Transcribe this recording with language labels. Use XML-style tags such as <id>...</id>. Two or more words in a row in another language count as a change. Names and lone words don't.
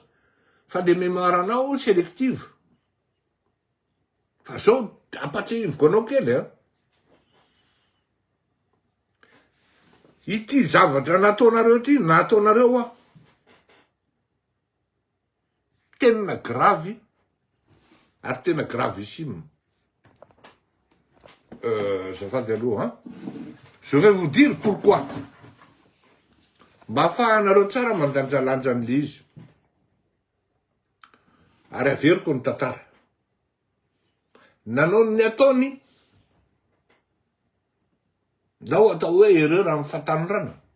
<mg>Fa</mg> <fr>le mémoire</fr> <mg>anao sélective. Fa zao ampatsahiviko anao kely ity zavatra nataonareo ty, nataonareo tena gravy ary tena gravissime. Zafady aloha</mg> <fr>je vais vous dire pourquoi.</fr> <mg>Mba ahafahanareo tsara mandanjalanja an'le izy. Ary averiko ny tantara. Nanao ny ataony nao atao hoe erreur amin'ny fatanyrana.</mg>